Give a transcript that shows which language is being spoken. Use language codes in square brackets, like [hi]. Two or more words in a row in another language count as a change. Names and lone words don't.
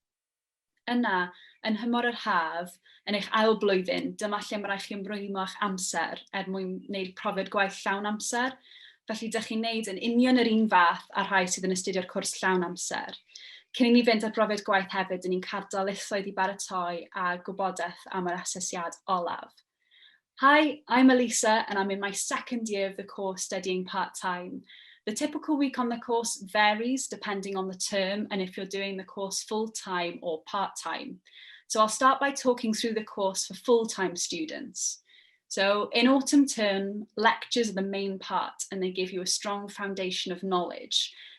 [cy] Yna, yn hymor yr haf, yn eich ail blwyddyn, dyma lle mae rhaid chi ymrwymo eich amser mwyn wneud profiad gwaith llawn amser. Felly, ydych chi'n gwneud yn union yr un fath a'r rhai sydd yn astudio'r cwrs llawn amser. Cyn i ni fynd ar brofiad gwaith hefyd, ni'n cael darlithoedd i baratoi a gwybodaeth am yr asesiad olaf. [en] Hi, I'm Elisa and I'm in my second year of the course studying part-time. The typical week on the course varies depending on the term and if you're doing the course full-time or part-time. So I'll start by talking through the course for full-time students. So in autumn term, lectures are the main part and they give you a strong foundation of knowledge.